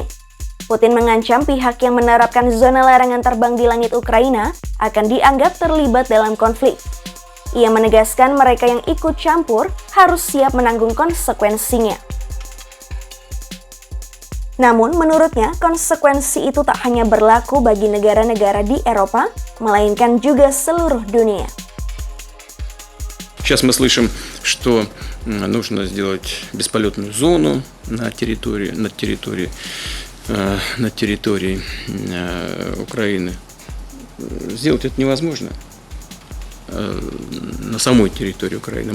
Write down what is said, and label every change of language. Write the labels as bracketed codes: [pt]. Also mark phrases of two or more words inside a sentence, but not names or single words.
[id] Putin mengancam pihak yang menerapkan zona larangan terbang di langit Ukraina akan dianggap terlibat dalam konflik. Ia menegaskan mereka yang ikut campur harus siap menanggung konsekuensinya. Namun menurutnya konsekuensi itu tak hanya berlaku bagi negara-negara di Eropa, melainkan juga seluruh dunia. [ru] Сейчас мы слышим, что нужно сделать бесполетную зону на территории Украины. Сделать это невозможно на самой территории Украины.